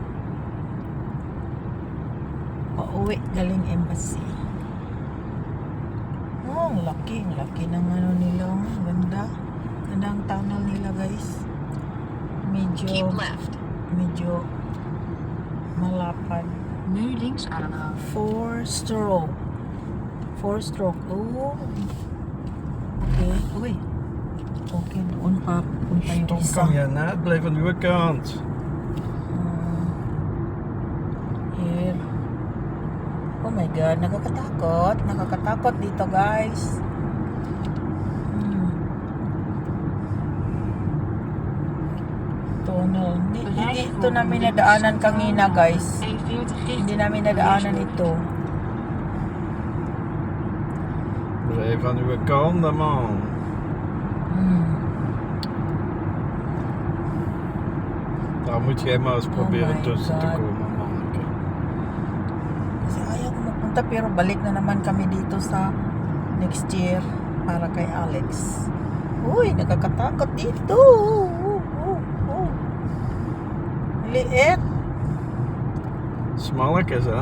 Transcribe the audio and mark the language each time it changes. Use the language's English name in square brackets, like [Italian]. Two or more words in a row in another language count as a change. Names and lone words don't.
[Filipino] Pauwi galing embassy. Ang laki ng ano nila. Ganda ang tunnel nila guys. Medyo malapad. [Dutch] Nu links aanhouden. [English] 4 stroke. Oh. Okay. Oei. [Filipino] Okay, doon pa punta yung [English] Stop [Filipino] isa. [Dutch] kan je net, blijf aan uw kant. [English] Here. Oh my God, [Filipino] nakakatakot dito guys. Tunnel. Hindi ito namin nadaanan kanina guys. Hindi namin nadaanan ito. [Dutch] Blijf aan uw kant, man. Daar moet jij maar eens proberen [English] my [Dutch] tussen te [English] God. [Dutch] komen, manneke. [Filipino] Kasi ayaw ko magpunta pero balik na naman kami dito sa [English] next year [Filipino] para kay Alex. Uy, nakakatakot dito. Liit. [Dutch] Smalletjes, hè?